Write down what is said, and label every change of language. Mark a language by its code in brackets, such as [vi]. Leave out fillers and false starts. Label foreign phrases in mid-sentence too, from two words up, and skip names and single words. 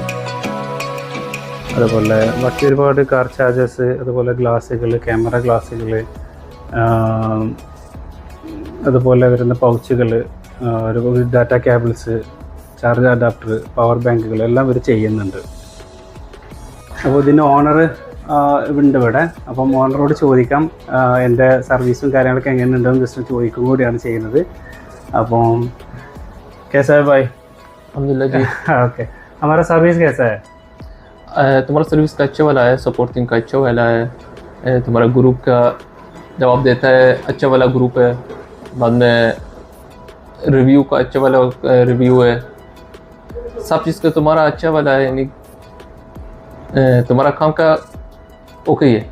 [ml] അതുപോലെ ബാക്കി ഒരുപാട് [en] car chargers, [ml] അതുപോലെ ഗ്ലാസ്സുകൾ, ക്യാമറ ഗ്ലാസ്സുകൾ, അതുപോലെ വരുന്ന പൗച്ചുകൾ, ഒരു [en] data cables, charge adapter, [ml] പവർ ബാങ്കുകൾ എല്ലാം ഇവർ ചെയ്യുന്നുണ്ട്. അപ്പോൾ ഇതിൻ്റെ ഓണർ ഉണ്ട് ഇവിടെ. അപ്പം ഓണറോട് ചോദിക്കാം എൻ്റെ സർവീസും കാര്യങ്ങളൊക്കെ എങ്ങനെയുണ്ടെന്ന് ജസ്റ്റ് ചോദിക്കും കൂടിയാണ് ചെയ്യുന്നത്. [hi] അപ്പം कैसा है भाई? अल्हम्दुलिल्लाह जी। ओके, हमारा सर्विस कैसा है? तुम्हारा सर्विस का अच्छा वाला है, सपोर्टिंग का अच्छा वाला है, तुम्हारा ग्रुप का जवाब देता है, अच्छा वाला ग्रुप है। बाद में रिव्यू का अच्छा वाला रिव्यू है, सब चीज़ का तुम्हारा अच्छा वाला है, यानी तुम्हारा काम का ओके है।